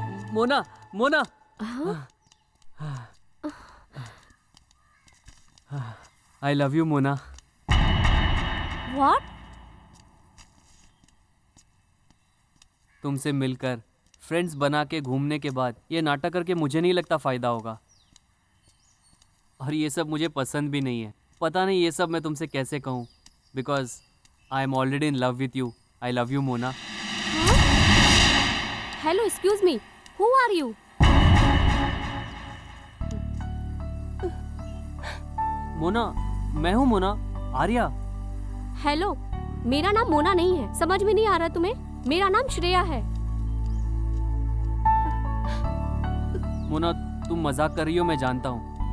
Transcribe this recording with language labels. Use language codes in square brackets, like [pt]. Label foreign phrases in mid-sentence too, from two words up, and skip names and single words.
[en] Mona Mona I love you Mona. व्हाट? [hi] तुमसे मिलकर फ्रेंड्स बना के घूमने के बाद ये नाटक करके मुझे नहीं लगता फ़ायदा होगा, और ये सब मुझे पसंद भी नहीं है। पता नहीं ये सब मैं तुमसे कैसे कहूँ, [en] because I am already in love with you. I love you Mona. हेलो, Excuse me, who are you? [hi] मोना, मैं हूँ मोना, आर्या। हेलो, मेरा नाम मोना नहीं है, समझ में नहीं आ रहा तुम्हें? मेरा नाम श्रेया है। मोना, तुम मजाक कर रही हो, मैं जानता हूँ।